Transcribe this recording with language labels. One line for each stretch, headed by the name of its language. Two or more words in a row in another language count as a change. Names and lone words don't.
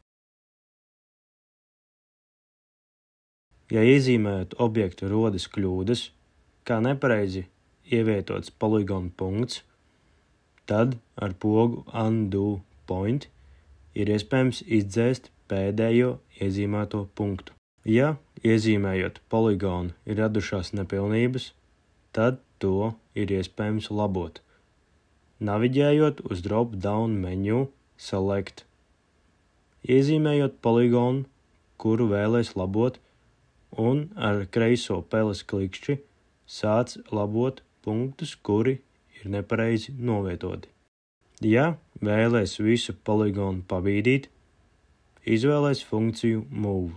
Latvian: Ja iezīmējot objektu rodas kļūdas, kā nepareizi ievietots poligonu punkts, tad ar pogu Undo Point ir iespējams izdzēst pēdējo iezīmēto punktu. Ja iezīmējot poligonu ir radušās nepilnības, tad to ir iespējams labot. Naviģējot uz
English: drop-down menu
Latvian: Select. Iezīmējot poligonu, kuru vēlies labot, un ar kreiso peles klikšķi sāc labot punktus, kuri ir nepareizi novietoti. Ja vēlies visu poligonu pabīdīt, izvēlies funkciju Move.